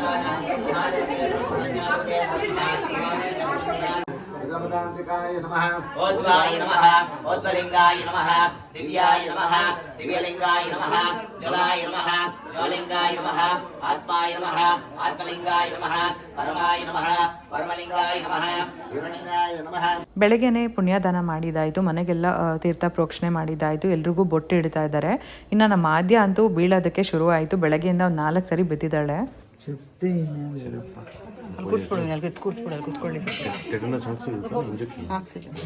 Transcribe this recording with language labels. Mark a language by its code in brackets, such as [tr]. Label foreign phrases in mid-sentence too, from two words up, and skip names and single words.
[sa] जगदान्तिकाय नमः ओद्वाय नमः ओद्वलिंगाय नमः दिव्याय नमः दिव्यलिंगाय नमः जलाय नमः ज्वलिंगाय नमः आत्माय नमः आत्मलिंगाय नमः परमाय नमः परमलिंगाय नमः हिरण्यलिंगाय नमः [kn] ಬೆಳಗ್ಗೆನೆ ಪುಣ್ಯದಾನ ಮಾಡಿದಾಯಿತು, ಮನೆಗೆಲ್ಲ ತೀರ್ಥ ಪ್ರೋಕ್ಷಣೆ ಮಾಡಿದ್ದಾಯಿತು, ಎಲ್ರಿಗೂ ಬೊಟ್ಟು ಇಡ್ತಾ ಇದ್ದಾರೆ. ಇನ್ನು ನಮ್ಮ ಆದ್ಯ ಅಂತೂ ಬೀಳೋದಕ್ಕೆ ಶುರು ಆಯಿತು. ಬೆಳಗ್ಗೆಯಿಂದ ಒಂದು 4 ಸರಿ ಬಿದ್ದಿದ್ದಾಳೆ. చెప్తే ಇನ್ನೇನಪ್ಪ. ಕೂರಿಸ್ಬಿಡು, ಅಲ್ಲಿ ಕೂರಿಸ್ಬಿಡು, ಅಲ್ಲಿ ಕೂತ್ಕೊಳ್ಳಿ ಹಾಕ್ಸಿ.